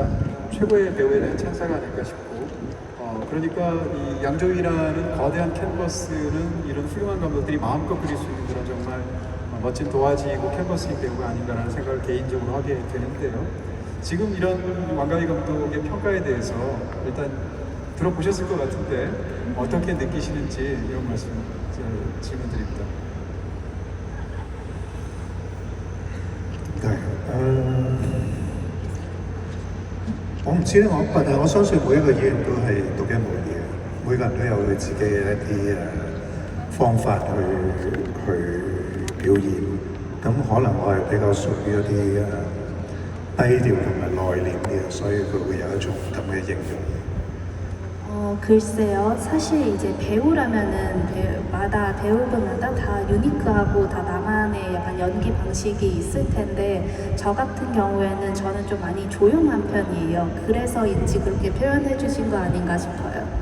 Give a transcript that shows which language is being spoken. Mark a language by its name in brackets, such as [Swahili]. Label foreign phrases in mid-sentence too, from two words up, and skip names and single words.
[Korean] 최고의 배우에 대한 찬사가 아닐까 싶고 그러니까 이 양조위라는 거대한 캔버스는 이런 훌륭한 감독들이 마음껏 그릴 수 있는 그런 정말 멋진 도화지이고 캔버스인 배우가 아닌가라는 생각을 개인적으로 하게 되는데요. 지금 이런 왕가희 감독의 평가에 대해서 일단 들어보셨을 것 같은데 어떻게 느끼시는지 이런 말씀 질문 드립니다. 네, [Cantonese] 我唔知咧，但係我相信每一個演員都係獨一無二嘅，每個人都有佢自己嘅一啲方法去表演。咁可能我係比較屬於一啲低調同埋內斂嘅，所以佢會有一種咁嘅形容。 [Korean] 글쎄요. 사실 이제 배우라면은 마다 배우분마다 다 유니크하고 다 나만의 약간 연기 방식이 있을 텐데 저 같은 경우에는 저는 좀 많이 조용한 편이에요. 그래서인지 그렇게 표현해 주신 거 아닌가 싶어요.